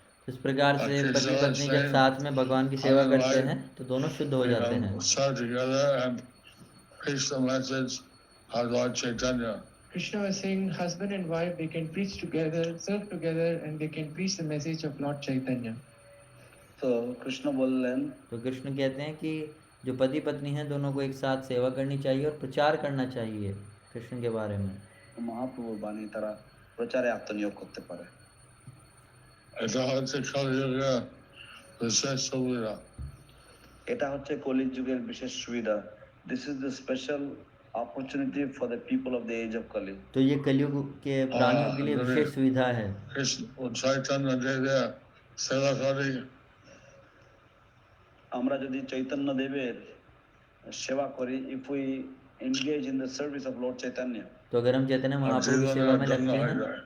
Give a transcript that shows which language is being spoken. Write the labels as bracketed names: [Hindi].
[Hindi] इस प्रकार से पति पत्नी जब साथ में भगवान की सेवा करते हैं तो दोनों शुद्ध हो जाते हैं। [English] Serve together and preach the message of Lord Chaitanya. Krishna was saying husband and wife, they can preach together, serve together, and they can preach the message of Lord Chaitanya. [Hindi] तो कृष्ण बोललेन, तो कृष्ण कहते हैं कि जो पति पत्नी हैं दोनों को एक साथ सेवा करनी चाहिए और प्रचार करना चाहिए कृष्ण के बारे में। [Bangla] মহাপ্রভুর বাণী তারা প্রচারে আত্মনিয়োগ করতে পারে। এটা হচ্ছে কলিযুগের বিশেষ সুবিধা। এটা হচ্ছে কলির যুগের বিশেষ সুবিধা। [English] This is the special opportunity for the people of the age of Kali. [Hindi] तो ये कलयुग के प्राणियों के लिए विशेष सुविधा है। [Bangla] কৃষ্ণ চৈতন্য দেবের সেবা করি, আমরা যদি চৈতন্য দেবের সেবা করি, [English] if we engage in the service of Lord Chaitanya, [Hindi] तो अगर हम चैतन्य महाप्रभु की सेवा में लगते हैं